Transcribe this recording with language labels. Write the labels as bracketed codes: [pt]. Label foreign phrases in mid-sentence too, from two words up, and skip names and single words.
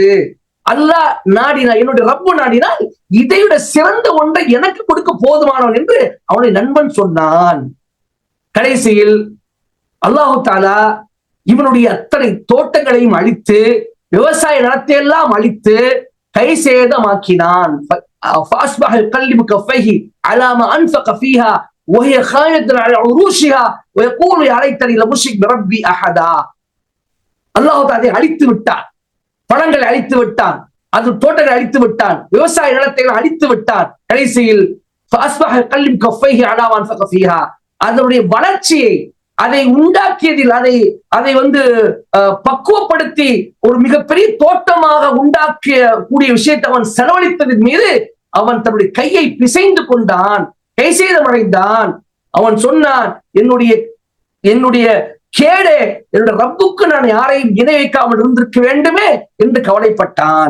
[ta] அல்லாஹ் நாடினா, என்னுடைய ரப்பு நாடினால் இதைவிட சிறந்த ஒன்றை எனக்கு கொடுக்க போதுமானவன் என்று அவனுடைய நண்பன் சொன்னான். கடைசியில் அல்லாஹு தஆலா இவனுடைய அத்தனை தோட்டங்களையும் அழித்து, விவசாய நிலத்தையெல்லாம் அழித்து கை சேதமாக்கினான். [ar] فأصبح يقلب كفيه على ما أنفق فيها وهي خاوية على عروشها ويقول يا ليتني لم أشرك بربي أحدا. [ta] அல்லாஹ் அதை அழித்து விட்டான், பழங்களை அழித்து விட்டான், அது தோட்டங்களை அழித்து விட்டான், விவசாய நிலத்தை அழித்து விட்டான். [ar] கடைசியில் فأصبح يقلب كفيه على ما أنفق فيها, [ta] அதனுடைய வளர்ச்சியை, அதை உண்டாக்கியதில், அதை பக்குவப்படுத்தி ஒரு மிகப்பெரிய தோட்டமாக உண்டாக்கிய கூடிய விஷயத்தை அவன் செலவழித்ததன் மீது அவன் தன்னுடைய கையை பிசைந்து கொண்டான், கை சேதமடைந்தான். அவன் சொன்னான், என்னுடைய கேடே, என்னுடைய ரப்புக்கு நான் யாரையும் இணை வைக்காமல் இருந்திருக்க வேண்டுமே என்று கவலைப்பட்டான்.